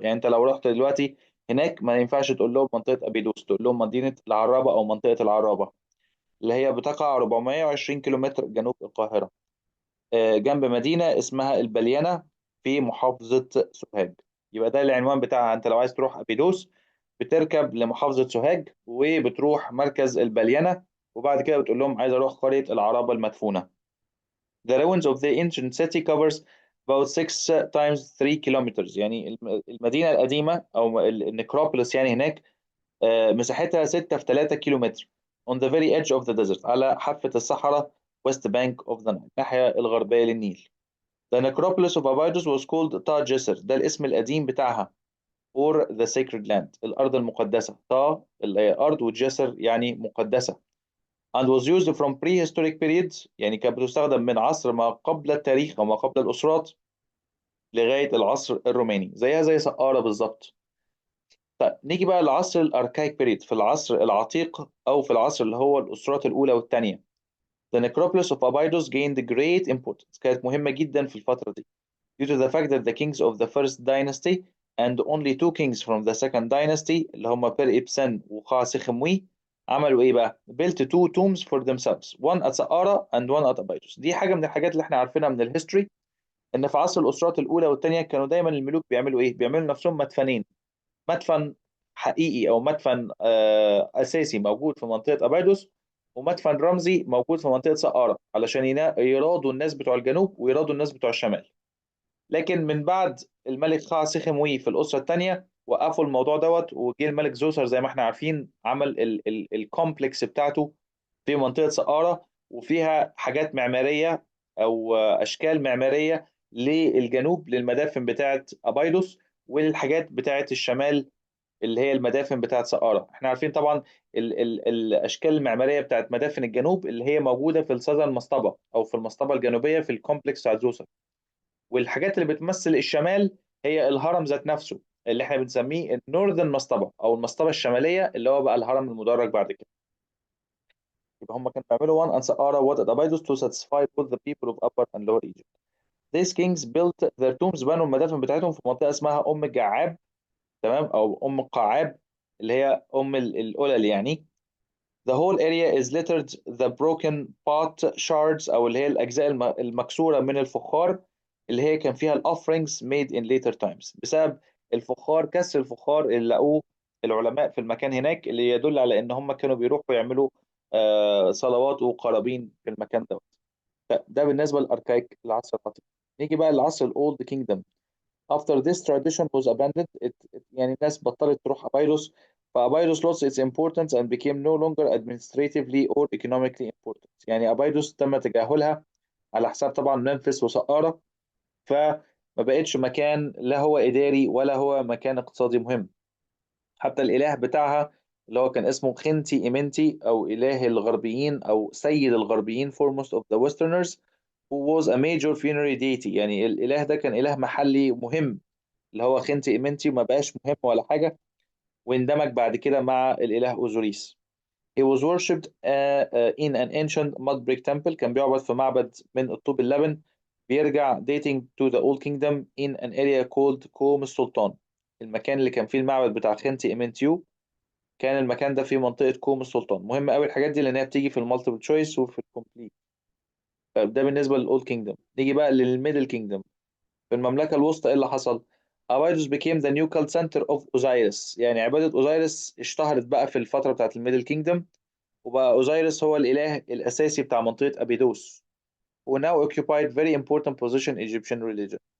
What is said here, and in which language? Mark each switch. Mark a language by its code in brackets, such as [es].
[ar] يعني أنت لو رحت دلوقتي هناك ما ينفعش تقول لهم منطقة أبيدوس، تقول لهم مدينة العرابة أو منطقة العرابة، اللي هي بتقع 420 كيلومتر جنوب القاهرة، جنب مدينة اسمها البليانة في محافظة سوهاج. يبقى ده العنوان بتاعها. أنت لو عايز تروح أبيدوس بتركب لمحافظة سوهاج وبتروح مركز البليانة، وبعد كده بتقول لهم عايز أروح قرية العرابة المدفونة. [en] The ruins of the ancient city covers about 6 times 3 kilometers. [ar] يعني المدينة القديمة أو النكروبوليس يعني هناك مساحتها 6 في 3 كيلومتر [en] on the very edge of the desert، [ar] على حافة الصحراء [en] west bank of the Nile، [ar] الناحية الغربية للنيل. [en] The necropolis of Abydos was called Ta Jisr، [ar] ده الاسم القديم بتاعها، [en] or the sacred land، [ar] الأرض المقدسة. تا اللي هي أرض، وجسر يعني مقدسة. [en] and was used from prehistoric periods، [ar] يعني كانت بتستخدم من عصر ما قبل التاريخ أو ما قبل الأسرات لغاية العصر الروماني، زيها زي سقارة بالظبط. طيب نيجي بقى للعصر الأركايك بيريد، في العصر العتيق أو في العصر اللي هو الأسرات الأولى والثانية. [en] The necropolis of Abydos gained great importance، [ar] كانت مهمة جدا في الفترة دي [en] due to the fact that the kings of the first dynasty and only two kings from the second dynasty [ar] اللي هم بير إبسن وخا سخموي عملوا ايه بقى؟ [en] built two tombs for themselves، one at Saqqara and one at Abydos. [ar] دي حاجة من الحاجات اللي احنا عارفينها من الهيستوري، ان في عصر الأسرات الأولى والثانية كانوا دايما الملوك بيعملوا ايه؟ بيعملوا نفسهم مدفنين. مدفن حقيقي او مدفن اساسي موجود في منطقة أبيدوس، ومدفن رمزي موجود في منطقة سقارة، علشان يرادوا الناس بتوع الجنوب ويرادوا الناس بتوع الشمال. لكن من بعد الملك خا سخموي في الأسرة الثانية وقفوا الموضوع دوت، وجه الملك زوسر زي ما احنا عارفين عمل الكومبلكس بتاعته في منطقة سقارة، وفيها حاجات معمارية أو أشكال معمارية للجنوب للمدافن بتاعة أبيدوس، والحاجات بتاعة الشمال اللي هي المدافن بتاعة سقارة. احنا عارفين طبعا ال الأشكال المعمارية بتاعة مدافن الجنوب اللي هي موجودة في الساذرن مصطبة أو في المصطبة الجنوبية في الكومبلكس بتاع زوسر. والحاجات اللي بتمثل الشمال هي الهرم ذات نفسه، اللي احنا بنسميه النورذرن مصطبة او المصطبة الشمالية، اللي هو بقى الهرم المدرج بعد كده. يبقى هم كانوا بيعملوا [en] one and Saqqara what at Abydos to satisfy both the people of Upper and Lower Egypt. These kings built their tombs، [ar] بنوا المدافن بتاعتهم في منطقة اسمها أم الجعاب، تمام، أو أم القعاب، اللي هي أم القلل يعني. [en] The whole area is littered the broken pot shards، [ar] أو اللي هي الأجزاء المكسورة من الفخار، اللي هي كان فيها [en] offerings made in later times، [ar] بسبب الفخار، كسر الفخار اللي لقوه العلماء في المكان هناك، اللي يدل على إن هم كانوا بيروحوا يعملوا صلوات وقرابين في المكان ده. ده بالنسبة للأركايك، العصر العتيق. نيجي بقى للعصر الأولد كينجدم. [en] After this tradition was abandoned، [ar] يعني الناس بطلت تروح أبيروس، فأبيروس [en] lost its importance and became no longer administratively or economically important. [ar] يعني أبيروس تم تجاهلها على حساب طبعا منفس وسقارة، فما بقتش مكان لا هو إداري ولا هو مكان اقتصادي مهم. حتى الإله بتاعها اللي هو كان اسمه خنتي إيمنتي، أو إله الغربيين أو سيد الغربيين [en] foremost of the Westerners who was a major funerary deity. [ar] يعني الإله ده كان إله محلي مهم، اللي هو خنتي إيمنتي، ما بقاش مهم ولا حاجة، واندمج بعد كده مع الإله أوزوريس. [en] He was worshipped in an ancient mud brick temple، [ar] كان بيعبد في معبد من الطوب اللبن، بيرجع [en] dating to the Old Kingdom in an area called كوم السلطان. [ar] المكان اللي كان فيه المعبد بتاع خنتي إيمنتيو كان المكان ده في منطقة كوم السلطان. مهم قوي الحاجات دي لأنها بتيجي في المالتيبل تشويس وفي الكومبليت. ده بالنسبة للأولد كينجدم. نيجي بقى للميدل كينجدم. في المملكة الوسطى إيه اللي حصل؟ أبايدوس [en] became the new cult center of Osiris، [ar] يعني عبادة أوزايرس اشتهرت بقى في الفترة بتاعت الميدل كينجدم، وبقى أوزايرس هو الإله الأساسي بتاع منطقة أبيدوس، [en] who now occupied very important position in Egyptian religion.